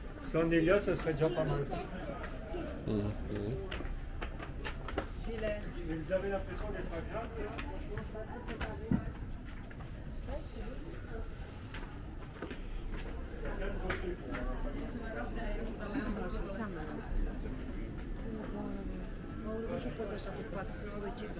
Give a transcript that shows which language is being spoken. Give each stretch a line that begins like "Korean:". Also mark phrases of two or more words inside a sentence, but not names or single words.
French: Sans Delia, ça serait déjà pas mal. Gilet. Vous avez l'impression d'être agréable là?
Romanian: Și poți așa pe spate, să-mi iau ghechiță.